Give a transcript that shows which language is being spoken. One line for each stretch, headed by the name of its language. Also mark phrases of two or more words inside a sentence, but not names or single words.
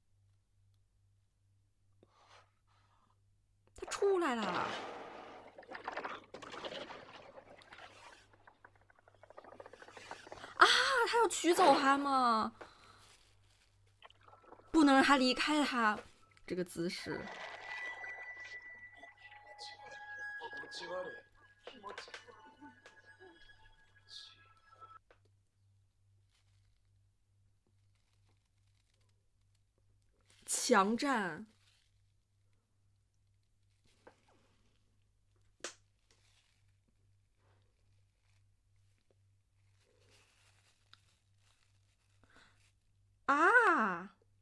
Chinese: 他出来了。啊！他要取走他吗？不能让他离开他，这个姿势。
Japanese: 気持ち悪い。気持ち悪い。
Chinese: 强战。啊！